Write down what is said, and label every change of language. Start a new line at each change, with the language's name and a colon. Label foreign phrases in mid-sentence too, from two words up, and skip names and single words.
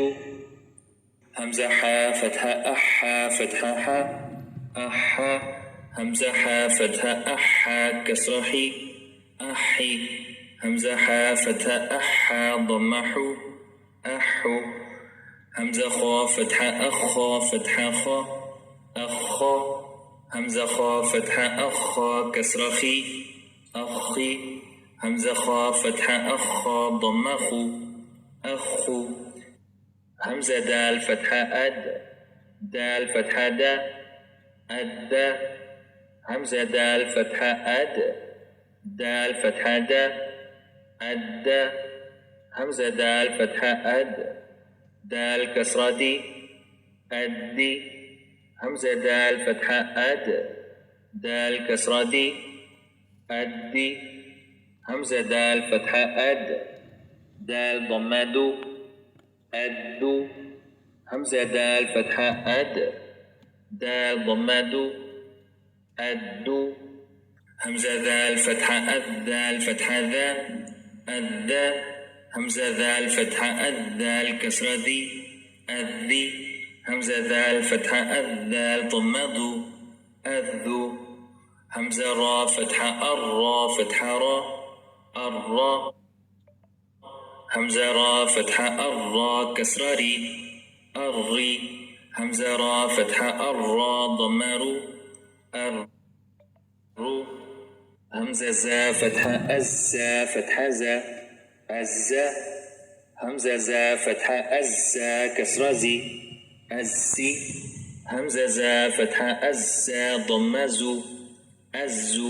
Arabic: همزة حاء فتحة أحْ فتحة حَ، أحَّ. همزة حاء فتحة أحْ كسرة حِ، أحِّ. همزة حاء فتحة أحْ ضمة حُ، أحُّ. همزة خاء فتحة أخْ فتحة خَ، أخَّ. همزة خاء فتحة أخْ كسرة خِ، أخِّ. همزة خاء فتحة أخْ ضمة خُ، أخُّ. همزة دال فتحة أدْ، دال فتحة دَ، أدَّ. همزة دال فتحة أدْ، دال فتحة دَ، أدَّ. همزة دال فتحة أدْ، دال كسرة دِ، أدِّ. همزة دال فتحة أدْ، دال كسرة دِ، أدِّ. همزة دال فتحة أدْ، دال ضمة دُ، أدُّ. همزة دال فتحة أدْ، دال ضمة دُ، أدُّ. همزة دال فتحة أدْ، دال فتحة ذَ، أدَّ. همزة دال فتحة أدْ، دال كسرة دِ، أدِّ. همزة دال فتحة أدْ، دال ضمة دُ، أدُّ. همزة راء فتحة أرْ فتحة رَ، أرَّ. همزة راء فتحة أرْ كسرة رِ، أرِّ. همزة راء فتحة أرْ ضمة رُ، أرُّ. همزة زاي فتحة أزْ فتحة زَ، أزَّ. همزة زاي فتحة أزْ كسرة زِ، أزِّ. همزة زاي فتحة أزْ ضمة زُ، أزُّ.